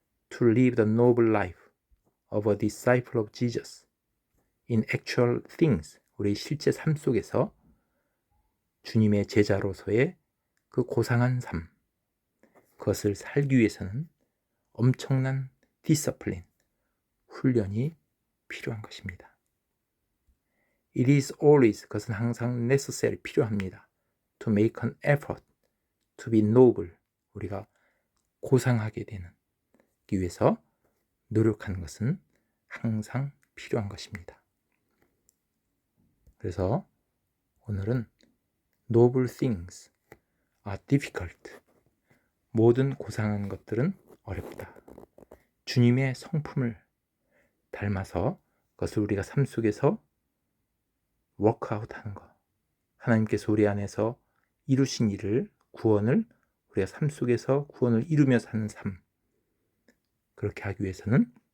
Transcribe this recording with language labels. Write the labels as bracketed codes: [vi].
[en] To live the noble life of a disciple of Jesus in actual things, [ko] 우리 실제 삶 속에서 주님의 제자로서의 그 고상한 삶, 그것을 살기 위해서는 엄청난 디서플린, 훈련이 필요한 것입니다. [en] It is always, [ko] 그것은 항상 [en] necessary, [ko] 필요합니다. [en] To make an effort, to be noble, [ko] 우리가 고상하게 되는 위해서 노력하는 것은 항상 필요한 것입니다. 그래서 오늘은 [en] Noble things are difficult. [ko] 모든 고상한 것들은 어렵다. 주님의 성품을 닮아서 그것을 우리가 삶 속에서 워크아웃 하는 것, 하나님께서 우리 안에서 이루신 일을, 구원을 우리가 삶 속에서 구원을 이루며 사는 삶, 그렇게 하기 위해서는